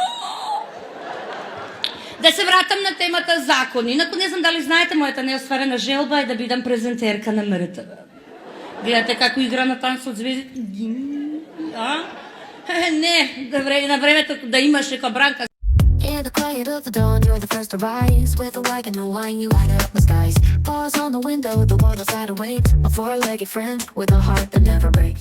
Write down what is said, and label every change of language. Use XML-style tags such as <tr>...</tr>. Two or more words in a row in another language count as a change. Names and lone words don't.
<mk>Да се вратам на темата закони. Инаку не знам дали знаете, мојата неостварена желба е да бидам презентерка на МРТВ. Гледате како игра на танц од звездите? Не, на времето да имаш нека Бранка.</mk> <en>In the quiet of the dawn, you're the first to rise. With a wagon and wine, you light up the skies. Paws on the window, the world outside awaits. A four-legged friend with a heart that never breaks.</en>